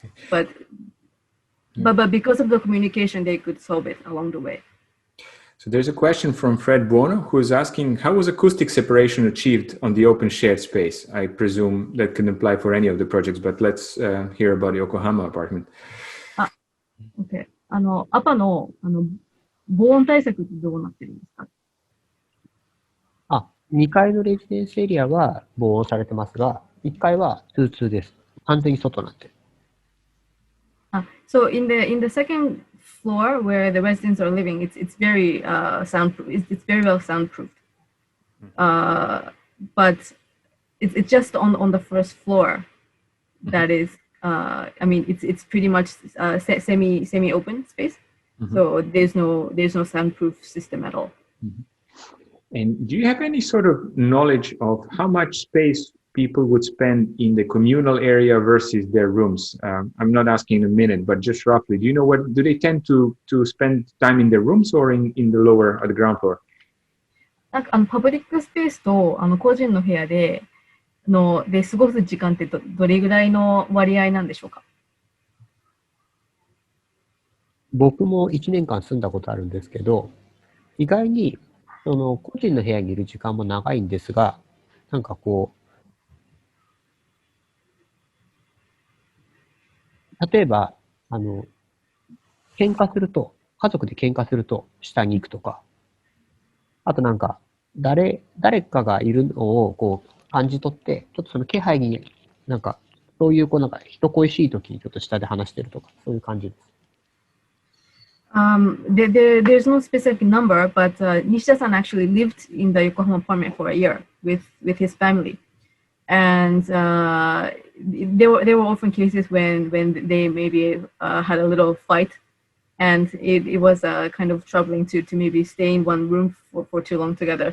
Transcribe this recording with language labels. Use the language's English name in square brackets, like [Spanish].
[English] But because of the communication, they could solve it along the way. So there's a question from Fred Buono, who is asking, how was acoustic separation achieved on the open shared space? I presume that can apply for any of the projects, but let's hear about the Yokohama apartment. Okay. [Japanese] アパの、防音対策ってどうなってるんですか？ 2階のレジデンスエリアは防音されてますが、1階は通通です。完全に外なんで。 [English] So in the second floor where the residents are living, it's very soundproof. It's very well soundproofed. But it's just on the first floor that is. I mean, it's pretty much semi open space. So there's no soundproof system at all. And do you have any sort of knowledge of how much space people would spend in the communal area versus their rooms? I'm not asking in a minute, but just roughly, do you know do they tend to spend time in their rooms or in the lower, at the ground floor? [Japanese] なんかパブリックスペースと個人の部屋で過ごす時間ってどれぐらいの割合なんでしょうか？僕も1年間住んだことあるんですけど、意外に個人の部屋にいる時間も長いんですが、なんかこう、例えば、喧嘩すると、家族で喧嘩すると下に行くとか、あとなんか、誰かがいるのをこう感じ取って、ちょっとその気配に、なんか、そういうなんか人恋しい時にちょっと下で話してるとか、そういう感じです。 [English] There's no specific number, but Nishida-san actually lived in the Yokohama apartment for a year with his family, and there were often cases when they maybe had a little fight, and it was kind of troubling to maybe stay in one room for too long together.